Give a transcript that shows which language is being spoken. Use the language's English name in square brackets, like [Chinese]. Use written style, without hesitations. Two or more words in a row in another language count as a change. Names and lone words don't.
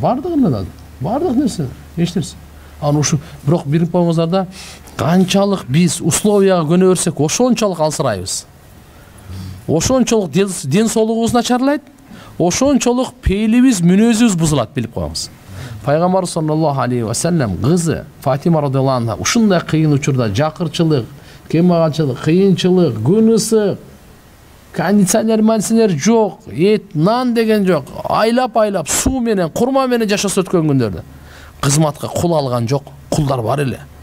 [Kyrgyz] Бардыгы эле. Бардык нерсе, эч нерсе. Аны ушу бирок билип коюңуздар да, канчалык биз условияга көнө берсек, ошончолук алсырайбыз. Ошончолук ден соолугубуз начарлайт, ошончолук пейлибиз, мүнөзүбүз бузулат, билип коюңуз. Пайгамбар [Arabic] صلى الله عليه وسلم [Kyrgyz] кызы Фатима [Arabic] رضي الله عنها [Kyrgyz] ушундай кыйын учурда жакырчылык, кембагалчылык, кыйынчылык, күн ысык, кондиционер жок, эт, нан деген жок, айлап суу менен, курма менен жашаса өткөн күндөрдө кызматка кул алган жок, кулдар бар эле.